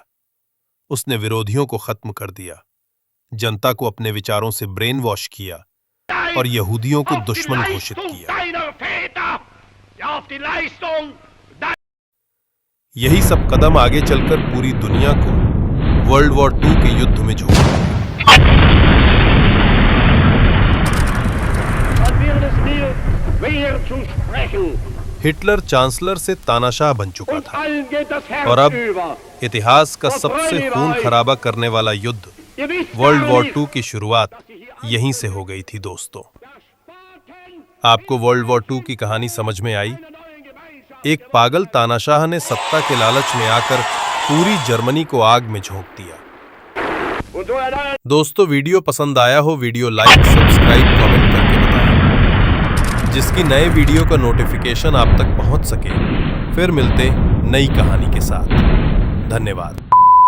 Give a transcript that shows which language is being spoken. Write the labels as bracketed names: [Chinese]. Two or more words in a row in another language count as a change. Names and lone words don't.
[Hindi] उसने विरोधियों को खत्म कर दिया, जनता को अपने विचारों से [English] brain wash [Hindi] किया और यहूदियों को दुश्मन घोषित किया। यही सब कदम आगे चलकर पूरी दुनिया को वर्ल्ड वॉर 2 के युद्ध में झोंक दिया। [German] Als wäre das Meer schwer zu sprechen. [Hindi] हिटलर चांसलर से तानाशाह बन चुका [German] Und [Hindi] था [German] allen geht das Herz [Hindi] और अब [German] über. [Hindi] इतिहास का सबसे खून खराबा करने वाला युद्ध [German] Ihr wisst [Hindi] वर्ल्ड [German] gar [Hindi] वॉर [German] nicht, [Hindi] II की शुरुआत यहीं से हो गई थी दोस्तों। आपको वर्ल्ड वॉर II की कहानी समझ में आई? एक पागल तानाशाह ने सत्ता के लालच में आकर पूरी जर्मनी को आग में झोंक दिया। [German] Und so allein [Hindi] दोस्तों, वीडियो पसंद आया हो वीडियो [English] like, subscribe, comment [Hindi] करके बताएं, जिसकी नए वीडियो का नोटिफिकेशन आप तक पहुंच सके। फिर मिलते नई कहानी के साथ। धन्यवाद।